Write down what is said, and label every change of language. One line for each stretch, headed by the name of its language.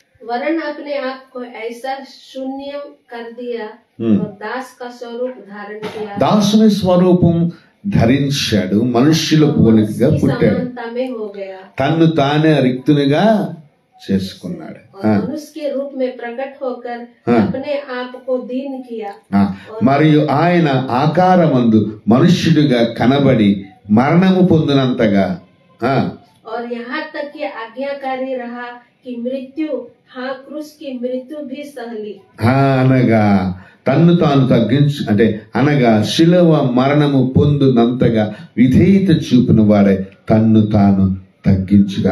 Hindi: वरन अपने आप को ऐसा शून्य कर दिया और दास का स्वरूप धारण किया.
Telugu: దాసుని స్వరూపం ధరించాడు, మనుష్యుల పోలికగా పుట్టాడు, తన్ను తానే రిక్తునిగా చేసుకున్నాడు.
Hindi: मनुष्य के रूप में प्रकट होकर अपने आप को दीन किया.
Telugu: మరియు ఆయన ఆకారమందు మనుష్యుడిగా కనబడి మరణము పొందినంతగా
Hindi: और यहाँ तक कि आज्ञाकारी रहा कि मृत्यु, हाँ क्रूस की मृत्यु भी सह ली.
Telugu: అనగా తన్ను తాను అనగా శిలువ మరణము పొందినంతగా విధేయత చూపిన వాడే తన్ను తాను తగ్గించుగా.